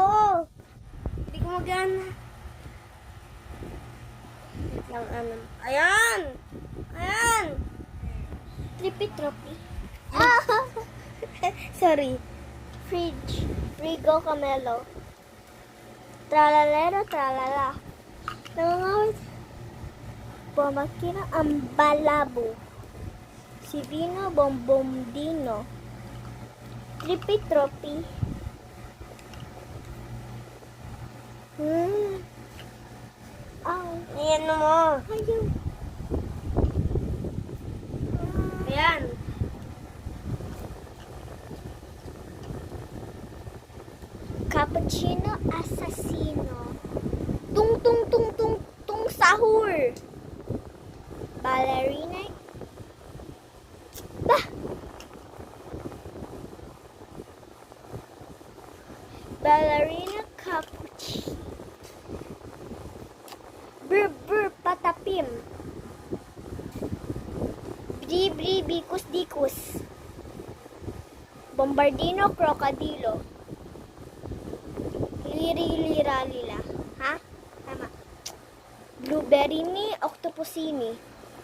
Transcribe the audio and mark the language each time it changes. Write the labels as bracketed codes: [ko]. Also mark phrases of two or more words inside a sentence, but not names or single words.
[tl] Hindi ko magana. Ayan. [en] Trippy. Sorry. Fridge. [tl] Frigo Camelo. Tralalero, tralala. Nangangawit. Pumakina ang balabo. Sivino, bombomdino. Trippy. Ayan mo. Ayan. Cappuccino assassino. Tung sahur. Ballerina. Ballerina cappuccino. Brr, patapim. Bri, bikus. Bombardino, crocodilo. Liri-liralila. Ha? Tama. Blueberry ni octopusini.